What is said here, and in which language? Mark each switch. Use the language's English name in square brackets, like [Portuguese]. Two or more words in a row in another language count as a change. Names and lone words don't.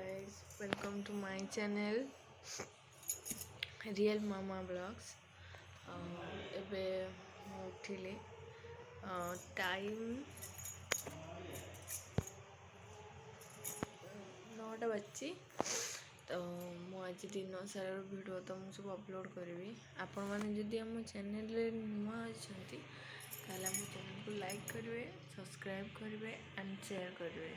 [English] guys, welcome to my channel Real Mama Vlogs. [Odia] ଏବେ ମୁଁ ଉଠିଲି ଟାଇମ୍ 9ଟା ବାଜିଛି ତ ମୁଁ ଆଜି ଦିନ ସାରାର ଭିଡ଼ିଓ ତ ମୁଁ ସବୁ ଅପଲୋଡ଼ କରିବି। ଆପଣମାନେ ଯଦି ଆମ ଚ୍ୟାନେଲରେ ନୂଆ ଅଛନ୍ତି ତାହେଲେ ଆମ ଚ୍ୟାନେଲକୁ ଲାଇକ୍ କରିବେ, ସବସ୍କ୍ରାଇବ୍ କରିବେ [English] and share [Odia] କରିବେ।